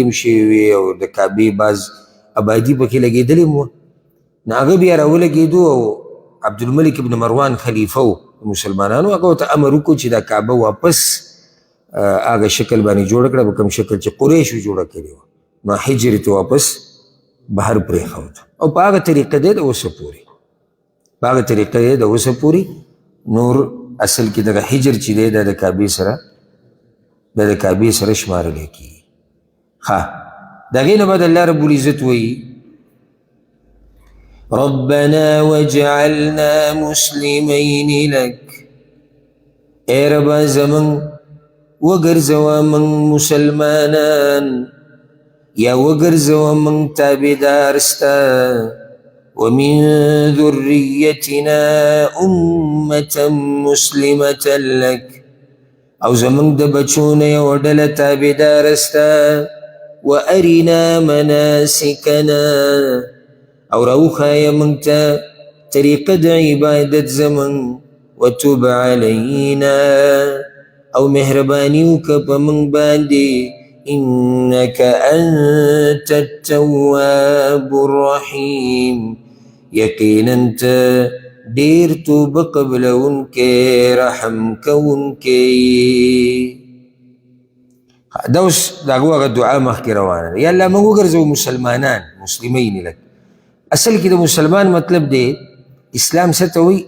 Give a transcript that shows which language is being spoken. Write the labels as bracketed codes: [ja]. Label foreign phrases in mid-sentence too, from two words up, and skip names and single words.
[ps] هم شوې وې او د کعبې بعض آبادي پکې لګېدلې هم وه نو هغه بیا راولګېدو او عبدالملک ابن مروان خلیفه و مسلمانانو هغه ورته امر وکړو چې دا کعبه واپس هغه شکل باندې جوړه کړه په کوم شکل چې قریشو جوړه کړې وه نو حجر ته واپس بهر پرېښود او په هغه طریقه دی د اوسه پورې په هغه طریقه دی د اوسه پورې نور اصل کې دغه حجر چې دی دا د کعبې سره دا د کعبې سره شمارلی کېږي. ښه د هغې نه بعد الله رب العزت وایي [ar] ربنا وجعلنا مسلمین لک [ps] ای ربا زمن وګرځوه من مسلمانان یا وګرځوه من تابعدار ستا [ar] ومن ذريتنا أمة مسلمة [ps] لك او زمن د بچونه یو ډله تابعدار ستا [ar] وارنا مناسکنا [ps] او راوښایه موږ ته طریقه د عبادت زمن [ar] وتب علینا [ps] او مهرباني وکړه په موږ باندې [ar] انک انت التواب الرحیم [ps] یقینا ته ډېر توبه قبلونکی رحم کوونکی. دا اوس د هغو هغه دعا مخکې روانه ده یا الله موږ وګرځوو مسلمانان [ar] مسلمین لک [ps] اصل کې د مسلمان مطلب دی اسلام څه ته وایي؟